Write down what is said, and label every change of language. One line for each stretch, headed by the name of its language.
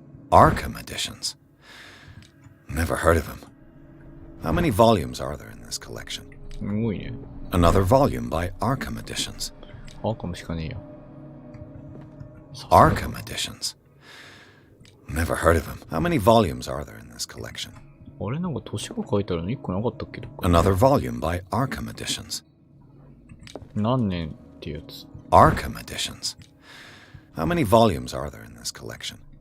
English: Arkham editions. Never heard of him. How many volumes are there in this collection?
Japanese: すごいね。
English: Another volume by Arkham editions.
Japanese: アーカムしかねえよ。
English: Arkham editions. Never heard of him. How many volumes are there in this collection?
Japanese: あれなんか年が書いてあるの1個なかったっけど。
English: Another volume by Arkham editions.
Japanese: 何年ってやつ。
English: Arkham editions. How many volumes are there in this collection?